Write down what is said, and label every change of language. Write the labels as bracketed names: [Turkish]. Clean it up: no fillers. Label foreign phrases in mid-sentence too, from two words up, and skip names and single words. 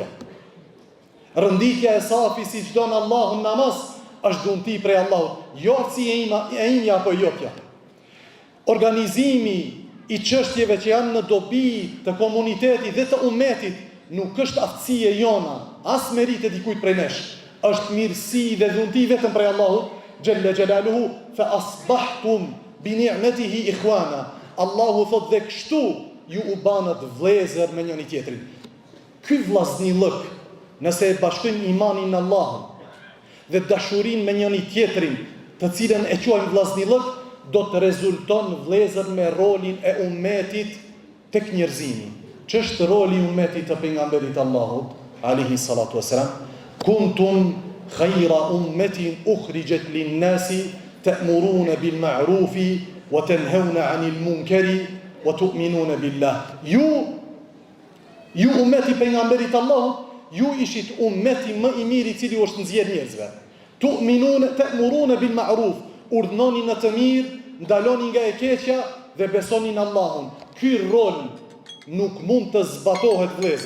[Albanian] Rënditja e safi si çdo në Allahun namaz është dhunti prej Allahut, jo aftësia ime apo jotja. Organizimi i çështjeve që janë në dobi të komunitetit dhe të ummetit nuk është aftësia jona, as merite dikujt prej nesh. Është mirësi dhe dhunti vetëm prej Allahut [Arabic] جل جلاله, فأصبحتم بنعمته إخوانا. [Albanian] Allahu thot dhe kështu ju u banët vlezër me njëri tjetrin. Ky vllaznillëk, nëse e bashkojmë imanin në Allahun dhe dashurinë me njëri tjetrin, të cilën e quajmë vllaznillëk, do të rezulton vlezër me rolin e ummetit tek njerëzimi. Ç'është roli i ummetit të pejgamberit Allahut [Arabic] عليه الصلاة والسلام? كنتم خير أمة أخرجت للناس تأمرون بالمعروف وتنهون عن المنكر وتؤمنون بالله. [Albanian] Ju ummeti pejgamberit Allahut, ju ishit ummeti më i miri i cili është nxjerr njerëzve. [Arabic] تأمرون بالمعروف, [Albanian] urdhnoni në të mirë, ndaloni nga e keqja dhe besoni në Allahun. Ky rol nuk mund të zbatohet vëllezër.